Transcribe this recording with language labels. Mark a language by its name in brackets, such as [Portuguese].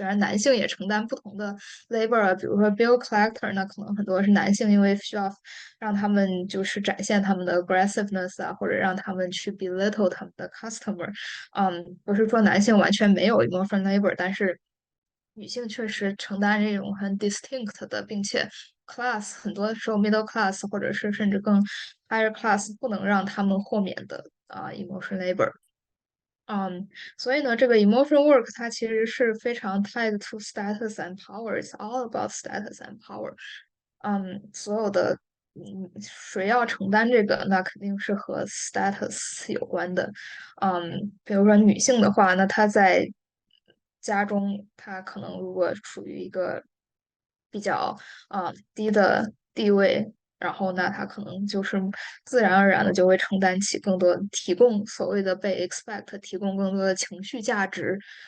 [Chinese] 虽然男性也承担不同的 labor 啊，比如说 bill collector，那可能很多是男性，因为需要让他们就是展现他们的 aggressiveness 啊，或者让他们去 belittle 他们的 customer。不是说男性完全没有 emotional labor，但是女性确实承担这种很 distinct 的，并且 class 很多时候 middle class 或者是甚至更 higher class 不能让他们豁免的emotion labor。所以呢，这个 [English] emotion work [Chinese] 它其实是非常 [English] tied to status and power，it's all about status and power。 [Chinese] 所有的谁要承担这个，那肯定是和 status 有关的。比如说女性的话，那她在家中，她可能如果处于一个比较低的地位，然后那她可能就是自然而然的就会承担起更多，提供所谓的被 expect，提供更多的情绪价值。